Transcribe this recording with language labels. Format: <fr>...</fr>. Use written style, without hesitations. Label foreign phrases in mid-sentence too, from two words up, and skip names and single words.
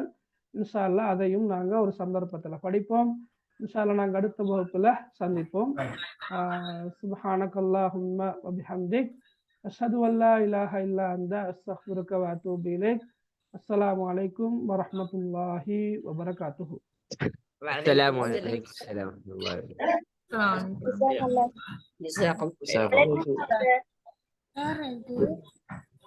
<ar>إن شاء الله</ar> <ta>அதையும் நாங்க ஒரு சந்தர்ப்பத்துல படிப்போம்.</ta> <ar>إن شاء الله</ar> <ta>நாங்க அடுத்த வகுப்புல சந்திப்போம்.</ta> <ar>سبحانك اللهم وبحمدك أشهد أن لا إله إلا أنت أستغفرك وأتوب إليك. السلام عليكم ورحمة الله وبركاته. السلام عليكم. السلام ورحمة الله وبركاته. السلام عليكم. جزاك الله السلام عليكم.</ar>